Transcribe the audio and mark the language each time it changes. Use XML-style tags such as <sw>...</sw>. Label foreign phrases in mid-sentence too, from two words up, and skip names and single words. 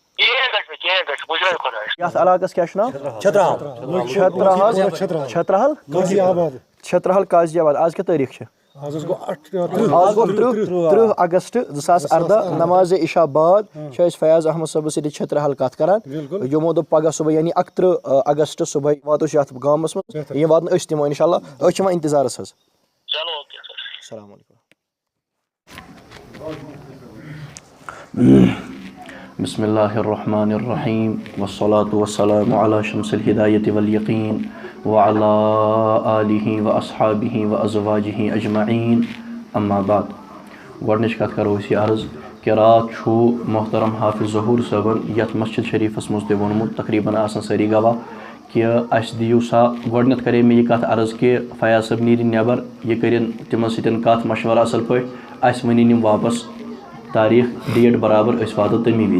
<ks>یَتھ علاقَس کیٛاہ چھُ ناو چھترحل قاضی آباد آز کیٛاہ تٲریٖخ چھِ آز گوٚو 30 اگست 2018 نماز عشاء بعد چھِ أسۍ فیاض احمد صٲبَس سۭتۍ چھترحل کَتھ کران یِمو دوٚپ پگہہ صُبحٲے یعنی 31 اگست صُبحٲے واتو أسۍ یَتھ گامَس منٛز یِم واتنہٕ أسۍ دِمو</ks> <ar>اِنشاء اللہ</ar> <ks>أسۍ چھِ وۄنۍ اِنتظارَس حظ</ks> <ar>السلام علیکُم بسم اللہ الرحمن الرحیم والصلاة والسلام علی شمس الہدایت والیقین وعلی آلہ واصحابہ وازواجہ اجمعین اما بعد.</ar> <ks>گۄڈنِچ کتھ کرو أسۍ یہِ عرض کہ رات چھُ محترم حافظ ظہوٗر صٲبن یتھ مسجد شریفس منٛز تہِ ووٚنمُت تقریٖباً آسان سٲری گواہ کہ اَسہِ دِیِو سا گۄڈنٮ۪تھ کرے مےٚ یہِ کتھ عرض کہ فیاض صٲب نیرِ نٮ۪بر یہِ کٔرِنۍ تِمن سۭتۍ کتھ مشورٕ اصل پٲٹھۍ اَسہِ ؤنِنۍ یِم واپس تاریٖخ ڈیٹ برابر أسۍ واتو تمی وِزِ.</ks>